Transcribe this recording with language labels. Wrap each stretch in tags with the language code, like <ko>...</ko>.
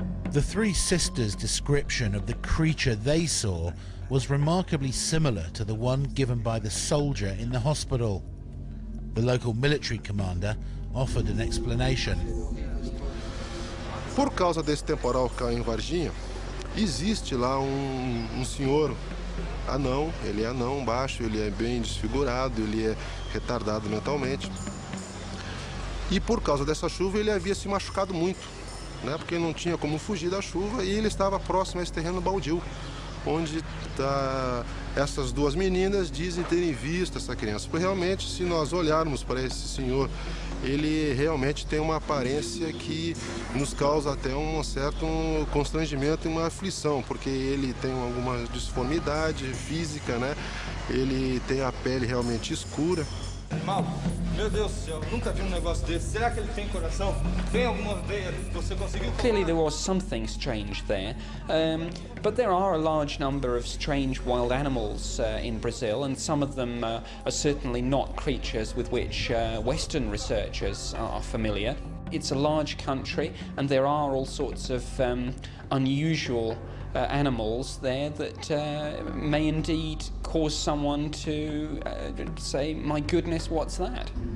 <en>The 3 sisters' description of the creature they saw was remarkably similar to the one given by the soldier in the hospital. The local military commander offered an explanation.</en> <pt>Por causa desse temporal que caiu em Varginha, existe lá senhor anão, ele é anão, baixo, ele é bem desfigurado, ele é retardado mentalmente. E por causa dessa chuva ele havia se machucado muito, né, porque não tinha como fugir da chuva e ele estava próximo a esse terreno baldio, onde essas 2 meninas dizem terem visto essa criança. Porque realmente, se nós olharmos para esse senhor, ele realmente tem uma aparência que nos causa até um certo constrangimento e uma aflição, porque ele tem alguma disformidade física, né? Ele tem a pele realmente escura. Mal, meu Deus do céu, nunca vi negócio desse. Será que ele tem coração? Tem alguma veia que você conseguiu?</pt> <en>Clearly there was something strange there, but there are a large number of strange wild animals in Brazil, and some of them are certainly not creatures with which Western researchers are familiar. It's a large country, and there are all sorts of unusual animals there that may indeed cause someone to say, my goodness, what's that?</en>